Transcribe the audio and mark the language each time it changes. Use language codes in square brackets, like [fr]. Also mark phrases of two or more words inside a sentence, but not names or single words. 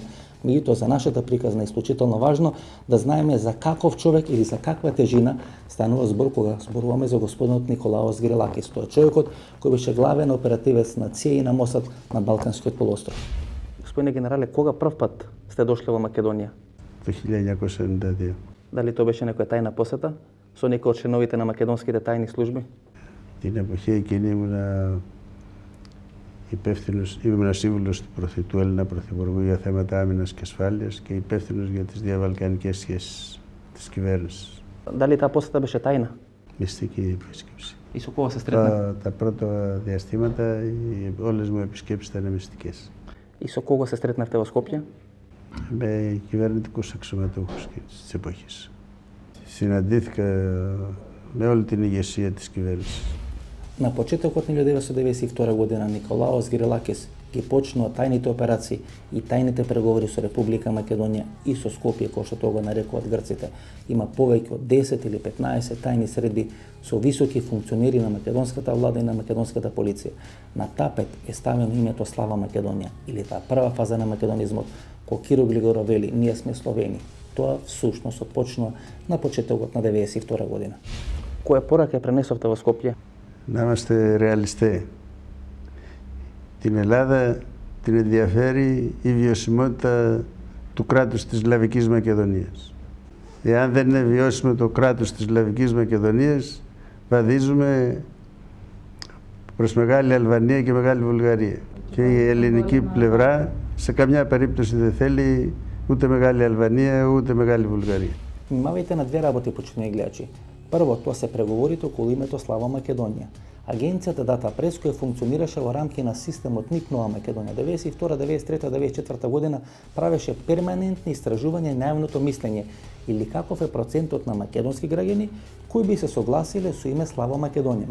[mk] Меѓутоа, за нашата приказна е исклучително важно да знаеме за каков човек или за каква тежина станува збор кога зборуваме за господинот Николаос Грилакис. Тоа е човекот кој беше главен оперативец на ЦИЕ и на Мосад на Балканскиот полуостров. Господине генерале, кога прв пат сте дошле во Македонија? [el] Το 1992. [mk] Дали тоа беше некоја тајна посета со некој од членовите на македонските тајни служби? [el] Την εποχή εκείνη ήμουν σύμβουλος του Έλληνα Πρωθυπουργού για θέματα άμυνας και ασφάλειας και υπεύθυνος για τις διαβαλκανικές σχέσεις της κυβέρνησης. [mk] Дали таа посета беше тајна? [el] Μυστική επίσκεψη. [mk] И со кого се сретна? [el] Τα πρώτα διαστήματα όλες μου επισκέψεις ήταν μυστικές. [mk] И со кого се сретнавте во Скопје? [el] Με κυβερνητικούς αξιωματούχους της εποχής. Συναντήθηκα με όλη την ηγεσία της κυβέρνησης. [mk] На почетокот на 1992 година Николаос Грилакис ги почнува тајните операции и тајните преговори со Република Македонија и со Скопје, кој што тоа го нарекуваат грците. Има повеќе од 10 или 15 тајни средби со високи функционери на македонската влада и на македонската полиција. На тапет е ставено името Слава Македонија или таа прва фаза на македонизмот, кој Киро Глигоров вели ние сме Словени. Тоа всушност почнува на почетокот на 1992 година. Која порака пренесовте во Скопје? [el] Να είμαστε ρεαλιστές. Την Ελλάδα την ενδιαφέρει η βιωσιμότητα του κράτους της Σλαβικής Μακεδονίας. Εάν δεν είναι βιώσιμο το κράτος της Σλαβικής Μακεδονίας, βαδίζουμε προς Μεγάλη Αλβανία και Μεγάλη Βουλγαρία. Και η ελληνική πλευρά σε καμιά περίπτωση δεν θέλει ούτε Μεγάλη Αλβανία ούτε Μεγάλη Βουλγαρία. [mk] Внимавајте на две работи, почитани гледачи. Прво, тоа се преговорите околу името Слава Македонија. Агенцијата Дата Прес, која функционираше во рамки на системот НИК Нова Македонија, 92, 93, 94 година правеше перманентни истражувања на јавното мислење или каков е процентот на македонски граѓани кои би се согласиле со име Слава Македонија.